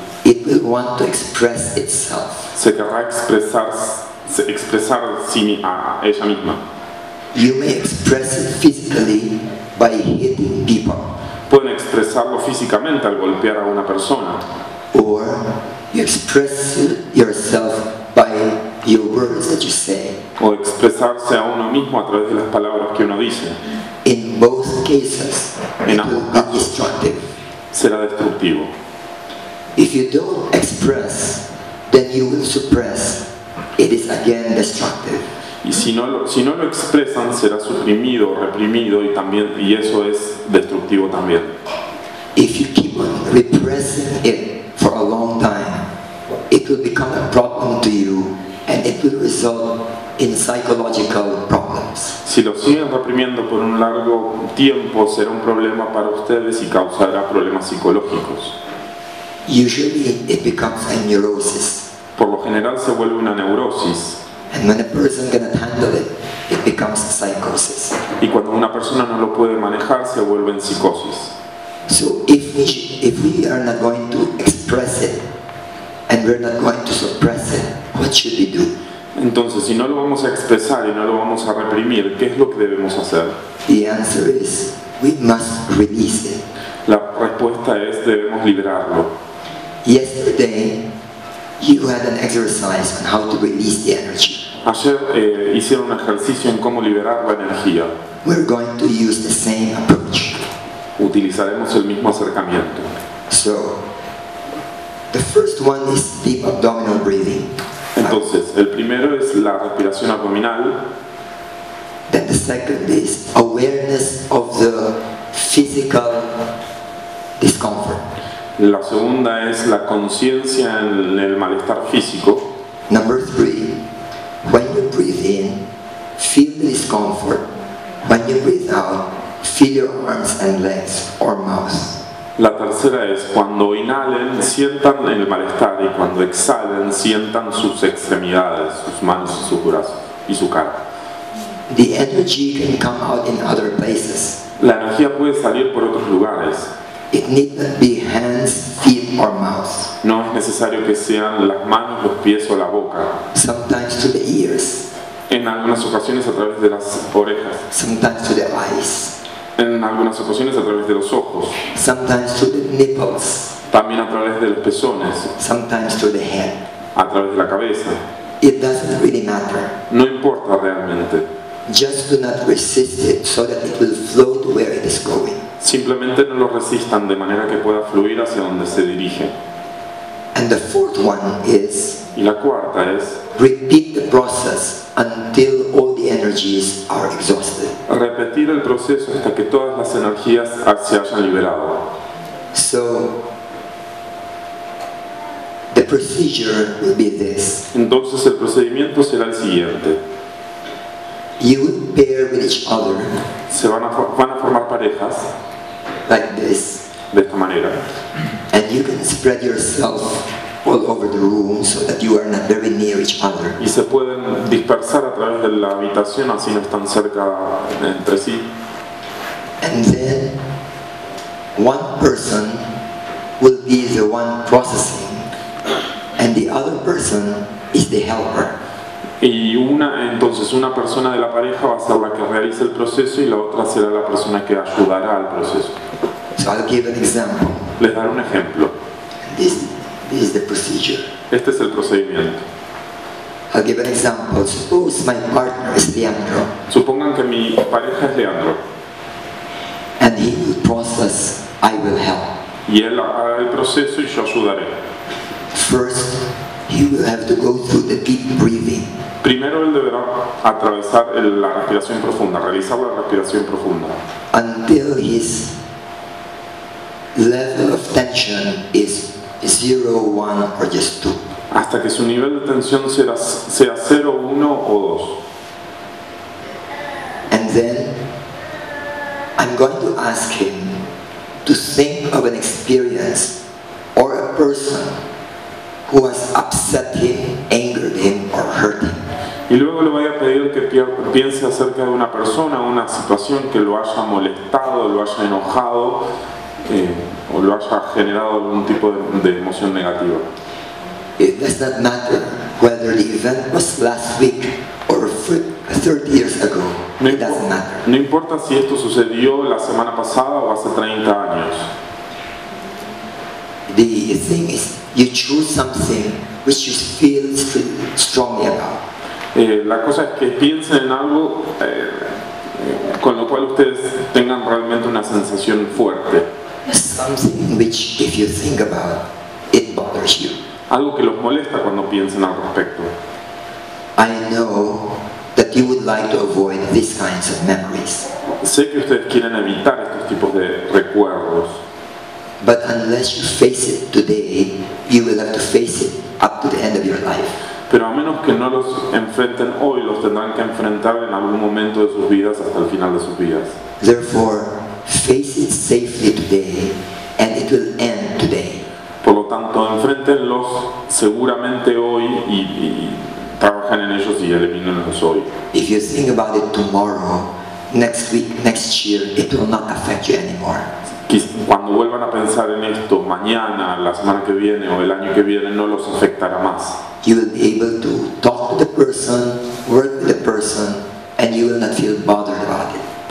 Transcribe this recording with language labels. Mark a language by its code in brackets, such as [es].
[en] it will want to express itself. [es] se querrá expresar a ella misma. [en] You may express it physically by hitting people, [es] Pueden expresarlo físicamente al golpear a una persona, [en] or you express yourself by your words that you say. [es] o expresarse a uno mismo a través de las palabras que uno dice. [en] In both cases, it will be destructive. [es] Será destructivo. [en] If you don't express, then you will suppress. It is again destructive. [es] Y si no lo expresan, será suprimido, reprimido, y eso es destructivo también. [en] If you keep on repressing it for a long time, it will become a problem to you and it will result in psychological problems. [es] Si lo siguen reprimiendo por un largo tiempo, será un problema para ustedes y causará problemas psicológicos. [en] Usually it becomes a neurosis. [es] Por lo general se vuelve una neurosis, [en] And when a person cannot handle it, it becomes psychosis. [es] y cuando una persona no lo puede manejar, se vuelve en psicosis. [en] So if we are not going to express it and we're not going to suppress it, what should we do? [es] Entonces, si no lo vamos a expresar y no lo vamos a reprimir, ¿qué es lo que debemos hacer? [en] The answer is we must release it. [es] La respuesta es debemos liberarlo. [en] Yesterday, you had an exercise on how to release the energy. [es] Ayer hicieron un ejercicio en cómo liberar la energía. [en] We're going to use the same approach. [es] Utilizaremos el mismo acercamiento. [en] So, the first one is deep abdominal breathing. [es] Entonces, el primero es la respiración abdominal. [en] Then the second is awareness of the physical discomfort. [es] La segunda es la conciencia en el malestar físico. [en] Number 3, when you breathe in, feel the discomfort. When you breathe out, feel your arms and legs or mouth. [es] La tercera es cuando inhalen, sientan el malestar, y cuando exhalen, sientan sus extremidades, sus manos y sus brazos y su cara. [en] The energy can come out in other places. [es] La energía puede salir por otros lugares. [en] It need not be hands, feet or mouth. [es] No es necesario que sean las manos, los pies o la boca. [en] Sometimes to the ears, [es] En algunas ocasiones a través de las orejas. [en] sometimes to the eyes, [es] En algunas ocasiones a través de los ojos. [en] sometimes to the nipples, [es] También a través de los pezones. [en] sometimes to the head. [es] A través de la cabeza. [en] It doesn't really matter. [es] No importa realmente. [en] Just do not resist it so that it will flow to where it is going. [es] Simplemente no lo resistan de manera que pueda fluir hacia donde se dirige. [en] And the fourth one is [es] Y la cuarta es [en] repeat the process until all the energies are exhausted. [es] repetir el proceso hasta que todas las energías se hayan liberado. [en] So the procedure will be this. [es] Entonces el procedimiento será el siguiente. [en] You will pair with each other [es] Van a formar parejas [en] like this, [es] de esta manera. [en] and you can spread yourself all over the room so that you are not very near each other. [es] Y se pueden dispersar a través de la habitación, así no están cerca entre sí. [en] And then one person will be the one processing and the other person is the helper. [es] Y entonces una persona de la pareja va a ser la que realice el proceso y la otra será la persona que ayudará al proceso. [en] So I'll give an example. [es] Les daré un ejemplo. [en] This is the procedure. [es] Este es el procedimiento. [en] I'll give an example. Suppose my partner is Leandro [es] Supongan que mi pareja es Leandro [en] and he will process, I will help. [es] y él hará el proceso y yo ayudaré. [en] First, he will have to go through the deep breathing. [es] Primero él deberá atravesar la respiración profunda, realizar la respiración profunda, [en] until his level of tension is 0, 1, or just 2. [es] hasta que su nivel de tensión sea 0, 1 o 2. [en] And then I'm going to ask him to think of an experience or a person who has upset him, angered him, or hurt him. [es] Y luego le voy a pedir que piense acerca de una persona, una situación que lo haya molestado, lo haya enojado o lo haya generado algún tipo de emoción negativa. [en] It does not matter whether the event was last week or 30 years ago. It doesn't matter. [es] No importa si esto sucedió la semana pasada o hace 30 años. [en] The thing is, you choose something which you feel strongly about. [es] La cosa es que piensen en algo con lo cual ustedes tengan realmente una sensación fuerte. [en] Something which, if you think about, it bothers you. [es] Algo que los molesta cuando piensen al respecto. [en] I know that you would like to avoid these kinds of memories. [es] Sé que ustedes quieren evitar estos tipos de recuerdos. [en] But unless you face it today, you will have to face it up to the end of your life. [es] Pero a menos que no los enfrenten hoy, los tendrán que enfrentar en algún momento de sus vidas hasta el final de sus vidas. [en] Therefore, face it safely today, and it will end today. [es] Por lo tanto, enfréntenlos seguramente hoy y trabajen en ellos y elimínenlos hoy. [en] If you think about it tomorrow, next week, next year, it will not affect you anymore. [es] Cuando vuelvan a pensar en esto mañana, la semana que viene o el año que viene, no los afectará más. [en] You will be able to talk to the person, work with the person, and you will not feel bothered about it.